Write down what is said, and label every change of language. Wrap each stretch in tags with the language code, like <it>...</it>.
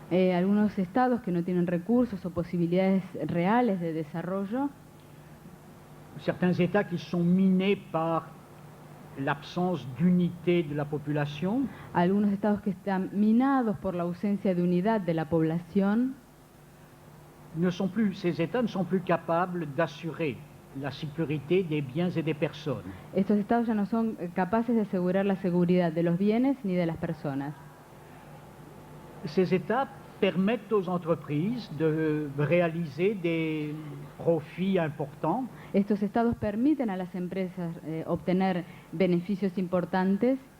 <es>Algunos estados que no tienen recursos o posibilidades reales de desarrollo,</es> <fr>certains États qui sont minés par l'absence d'unité de la population,</fr> <es>algunos estados que están minados por la ausencia de unidad de la población,</es> <fr>ces États ne sont plus capables d'assurer la sécurité des biens et des personnes.</fr> <es>estos estados ya no son capaces de asegurar la seguridad de los bienes ni de las personas.</es> <fr>Ces États permettent aux entreprises de réaliser des profits importants.</fr> <es>Estos estados permiten a las empresas obtener beneficios importantes</es>